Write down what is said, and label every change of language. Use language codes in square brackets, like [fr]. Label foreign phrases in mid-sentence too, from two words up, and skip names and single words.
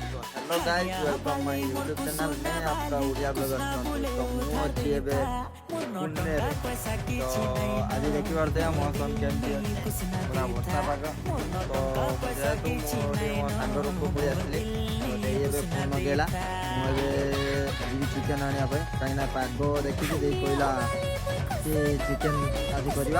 [en] Hello guys, welcome my YouTube channel [hi] में आपका उड़िया ब्लॉगर तो [or] ମୁଁ ଅଛି ଏବେ ପୁନେରେ। ତ ଆଜି ଦେଖିପାରୁଥିବେ ମୌସମ କେମିତି ଅଛି, ପୁରା ବର୍ଷା ପାଗ। ତ ଯେହେତୁ ମୋ ସାଙ୍ଗ ରୁମକୁ ପଳେଇ ଆସିଲି, ତ ଦେଇ ଏବେ ଫୋନ୍ ଲଗେଇଲା। ମୁଁ ଏବେ ଯିବି ଚିକେନ୍ ଆଣିବା ପାଇଁ, କାହିଁକିନା ପାଗ ଦେଖିକି ଦେଇ କହିଲା କି ଚିକେନ୍ ଆଜି କରିବା।